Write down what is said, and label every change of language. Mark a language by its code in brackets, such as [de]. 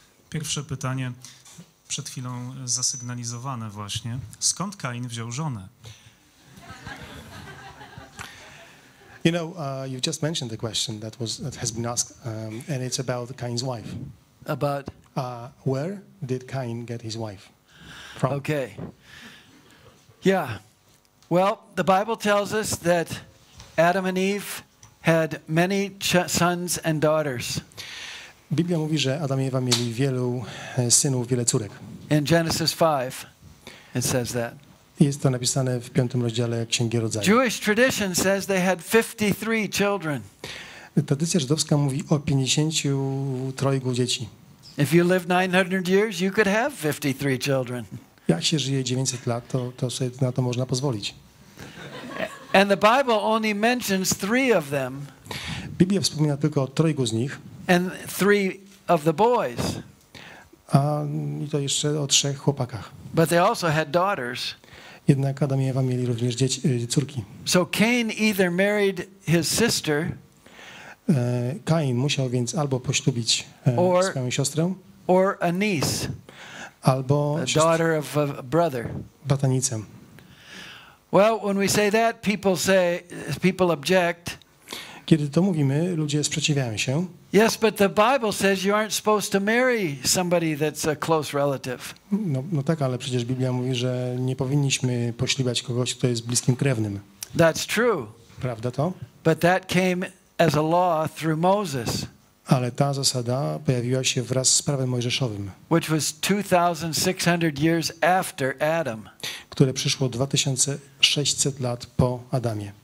[pl] Pierwsze pytanie, przed chwilą zasygnalizowane właśnie. Skąd Kain wziął żonę? [en] You know, you've just mentioned the question that has been asked, and it's about Cain's wife. About? Where did Cain get his wife from? Okay. Yeah. Well, the Bible tells us that Adam and Eve had many sons and daughters. [pl] Biblia mówi, że Adam i Ewa mieli wielu synów, wiele córek. [en] In Genesis 5, it says that. [pl] Jest to napisane w 5 rozdziale Księgi Rodzaju. [en] Jewish tradition says they had 53 children. [pl] Tradycja żydowska mówi o 53 dzieci. [en] If you live 900 years, you could have 53 children. [pl] Jak się żyje 900 lat, to sobie na to można pozwolić. [en] And the Bible only mentions 3 of them. [pl] Biblia wspomina tylko o 3 z nich. [en] And 3 of the boys. [pl] I to jeszcze o 3 chłopakach. [en] But they also had daughters. [pl] Jednak Adam i Ewa mieli również córki. [en] So Cain either married his sister, [pl] Kain musiał więc albo poślubić swoją siostrę, [en] or a niece, [pl] albo [en] a daughter of a brother. [pl] bratanicę. [en] Well, when we say that, people object. [pl] Kiedy to mówimy, ludzie sprzeciwiają się. [en] Yes, but the Bible says you aren't supposed to marry somebody that's a close relative. [pl] No tak, ale przecież Biblia mówi, że nie powinniśmy poślubiać kogoś, kto jest bliskim krewnym. [en] That's true. [pl] Prawda to? [en] But that came as a law through Moses. [pl] Ale ta zasada pojawiła się wraz z prawem mojżeszowym, [en] which was 2,600 years after Adam. [pl] które przyszło 2600 lat po Adamie.